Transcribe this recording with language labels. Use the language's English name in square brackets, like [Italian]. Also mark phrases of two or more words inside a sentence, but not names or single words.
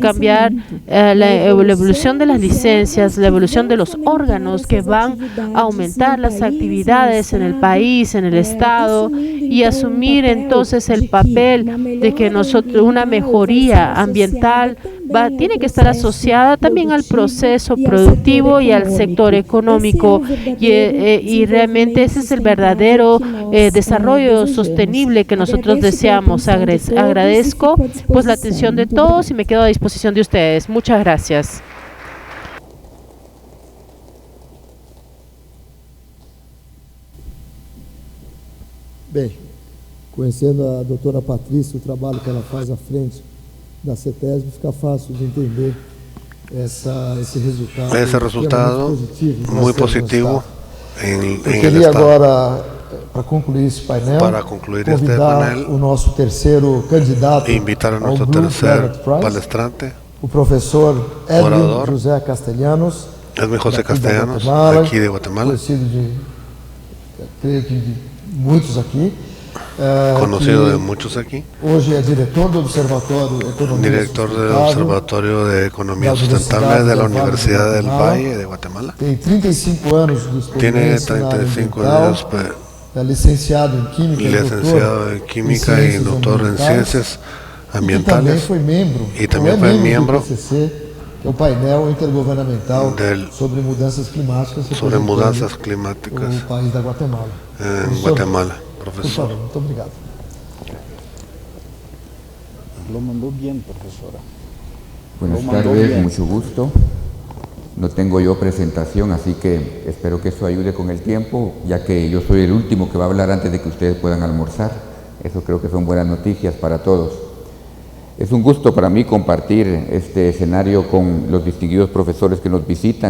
[Spanish] cambiar la evolución de las licencias, la evolución de los órganos que van a aumentar las actividades en el país, en el estado, y asumir entonces el papel de que nosotros una mejoría ambiental tiene que estar asociada también al proceso productivo y al sector económico y realmente ese es el verdadero desarrollo sostenible que nosotros deseamos. Agradezco pues la atención de todos y me quedo a disposición de ustedes. Muchas gracias. [Portuguese] Bem, conhecendo a doutora Patrícia, o trabalho que ela faz à frente da CETESB, fica fácil de entender esse resultado [Spanish] muy positivo en el estado. [Portuguese] Agora, para concluir este panel, o nosso terceiro candidato [Spanish] invitar a nuestro tercer palestrante, [Portuguese] o professor Edwin José Castellanos, [Spanish] aquí de Guatemala, conocido de muchos aquí. Hoy es director del Observatorio de Economía Sustentable de la Universidad del Valle de Guatemala. Tiene 35 años de experiencia. Tiene 35 años, licenciado en Química y doctor en Ciencias Ambientales. Y también fue miembro [Portuguese] del painel intergubernamental sobre mudanças climáticas [Spanish] en país de Guatemala. En Guatemala. Profesor. [Portuguese] Muito obrigado. [Spanish] Lo mandó bien, profesora. Buenas tardes, mucho gusto. No tengo yo presentación, así que espero que eso ayude con el tiempo, ya que yo soy el último que va a hablar antes de que ustedes puedan almorzar. Eso creo que son buenas noticias para todos. Es un gusto para mí compartir este escenario con los distinguidos profesores que nos visitan.